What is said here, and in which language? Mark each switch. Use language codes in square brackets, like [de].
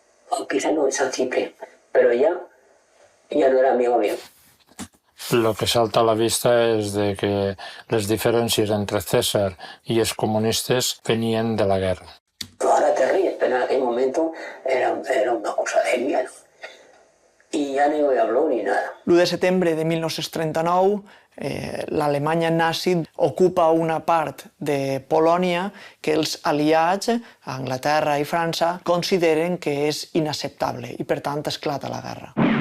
[es] O quizá no en San Ciprián, pero ya no era amigo mío. Lo que salta a la vista [ca] és de que les diferències entre César i els comunistes venien de la guerra. [es] Ahora te ríes, pero en aquel momento era una cosa de miedo. Y ya no me habló ni nada. [ca] L'1 de setembre de 1939, l'Alemanya nazi ocupa una part de Polònia que els aliats, Anglaterra i França, consideren que és inacceptable i, per tant, esclata la guerra.